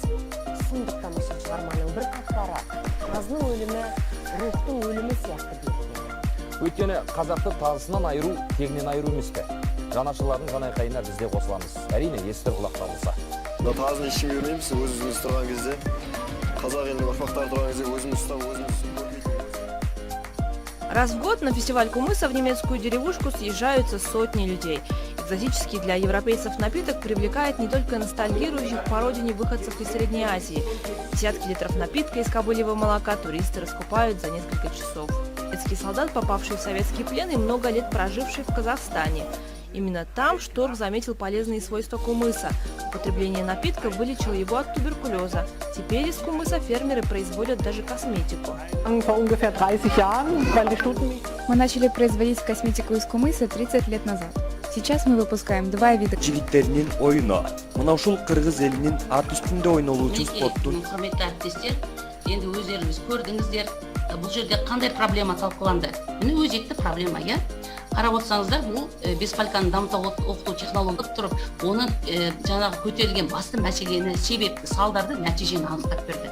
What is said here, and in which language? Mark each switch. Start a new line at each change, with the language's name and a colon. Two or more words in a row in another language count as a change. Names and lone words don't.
Kazakh: Сондықтан осы шығарманың бір қатпары тазының өлімі рухтың өлімі сияқты берілген. Өйткені қазақты тазысынан айыру, тегінен айыру емес пе? Жанашырлардың жанайқайына біз де қосыламыз. Әрине, естір құлақ табылса. Тазыны ешкім көрмейміз, өзіміз тұрған кезде, қазақ елінің ұрпақтары тұрған кезде өзіміз ұстап, өзіміз көрмейтін.
Russian: Раз в год на фестиваль кумыса в немецкую деревушку съезжаются сотни людей. Экзотический для европейцев напиток привлекает не только ностальгирующих по родине выходцев из Средней Азии. Десятки литров напитка из кобыльего молока туристы раскупают за несколько часов. Советский солдат, попавший в советский плен и много лет проживший в Казахстане. Именно там Шторх заметил полезные свойства кумыса. Употребление напитка вылечило его от туберкулеза. Теперь из кумыса фермеры производят даже косметику. Мы начали производить косметику из кумыса 30 лет назад. Сейчас мы выпускаем два вида.
Kyrgyz: Жигиттеринин ойыны. Мына ушул кыргыз элинин ат үстүндө ойнолуучу спорттун.
Kazakh: Құрметті әріптестер, енді өздеріңіз көрдіңіздер, бұл жерде қандай проблема талқыланды? Міне өзекті проблема, иә? Қарап отырсаңыздар, бұл бесфальканы дамыта оқыту технологиясы тұрып, оның жаңағы көтерілген басты мәселені, себепті, салдарды, нәтижені анықтап берді.